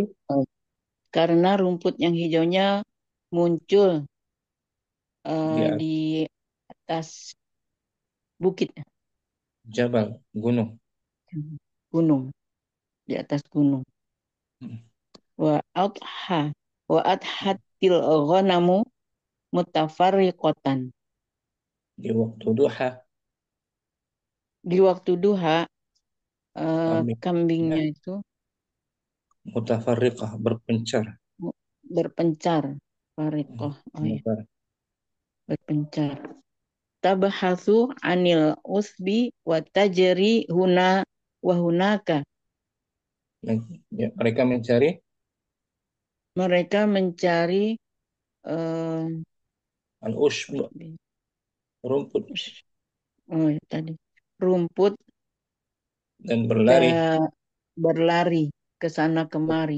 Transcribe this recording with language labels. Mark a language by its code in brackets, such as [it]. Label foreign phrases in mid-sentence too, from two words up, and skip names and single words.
[id] Oh, karena rumput yang hijaunya muncul di atas di atas bukit, jabal gunung. gunung, di atas gunung. Mm, [ar] وأضحى وأضحت الغنم متفرقة. [id] di waktu duha Di waktu duha kambingnya kambingnya itu mutafarriqah berpencar. berpencar. Mm, Fariqah, oh ya, sementara. berpencar. [ar] تبحث عن العشب وتجري هنا وهناك. [id] Ya, mereka mencari Mereka mencari eh, al-ushb rumput oh ya, tadi rumput dan berlari. dan berlari ke sana kemari.